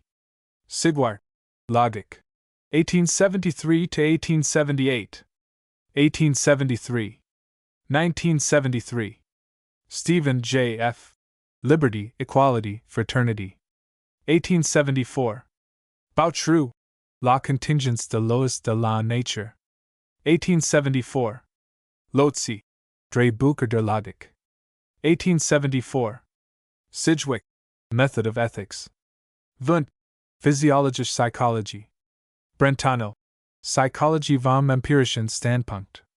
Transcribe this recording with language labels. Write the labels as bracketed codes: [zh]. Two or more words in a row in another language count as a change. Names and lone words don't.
[en] Sigwart, Logic. 1873 to 1878. 1873. 1973. Stephen J. F. Liberty, Equality, Fraternity. 1874. Boutroux, La contingence de l'os de la nature. 1874. Lotzi, Drehbucher der Logik. 1874. Sidgwick, Method of Ethics. Wundt, Physiologische Psychology. Brentano, Psychologie vom empirischen Standpunkt.